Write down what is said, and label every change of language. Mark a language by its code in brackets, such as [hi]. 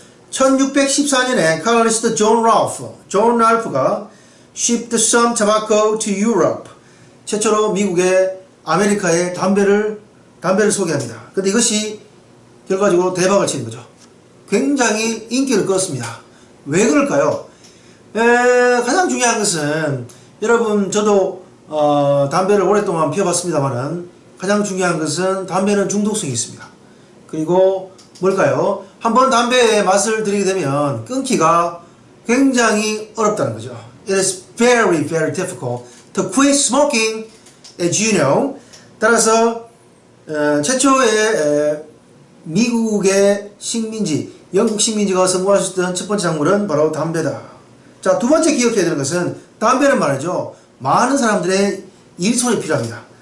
[ko] 1614년에 칼럼니스트 [en] 존 랄프가 shipped some tobacco to Europe. [ko] 최초로 미국의 아메리카에 담배를 소개합니다. 근데 이것이 결과적으로 대박을 치는 거죠. 굉장히 인기를 끌었습니다. 왜 그럴까요? 가장 중요한 것은, 여러분, 저도 담배를 오랫동안 피워봤습니다만은 가장 중요한 것은 담배는 중독성이 있습니다. 그리고 뭘까요? 한번 담배의 맛을 들이게 되면 끊기가 굉장히 어렵다는 거죠. [en] It is very, very difficult to quit smoking, as you know. [ko] 따라서 최초의 미국의 식민지, 영국 식민지가 성공할 수 있던 첫 번째 작물은 바로 담배다. 자, 두 번째 기억해야 되는 것은 담배는 말이죠. 많은 사람들의 일손이 필요합니다.